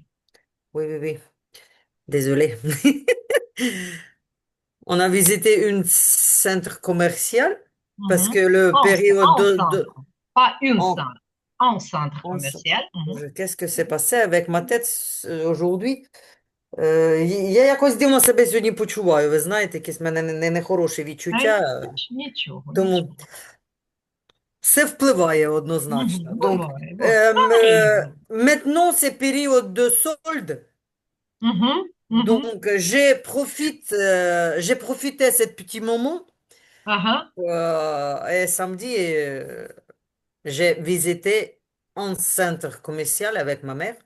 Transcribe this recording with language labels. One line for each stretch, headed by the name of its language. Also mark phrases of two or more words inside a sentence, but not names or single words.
French: oui, oui, oui. Désolée. On a visité un centre commercial parce que Mhm. le période En de centre, pas une en, centre, en centre en- commercial. Mhm. qu'est-ce que s'est passé avec ma tête aujourd'hui?
Ukrainian: Я якось дивно себе сьогодні почуваю. Ви знаєте, якісь в мене нехороші Та відчуття, нічого, тому нічого. все впливає однозначно. Мгм.
French: Donc,
Ukrainian: Буває, буває.
French: Arrive. maintenant, c'est période de solde. Mhm, mhm. Donc, j'ai profité de ce petit moment. Aha, Et samedi, j'ai visité un centre commercial avec ma mère.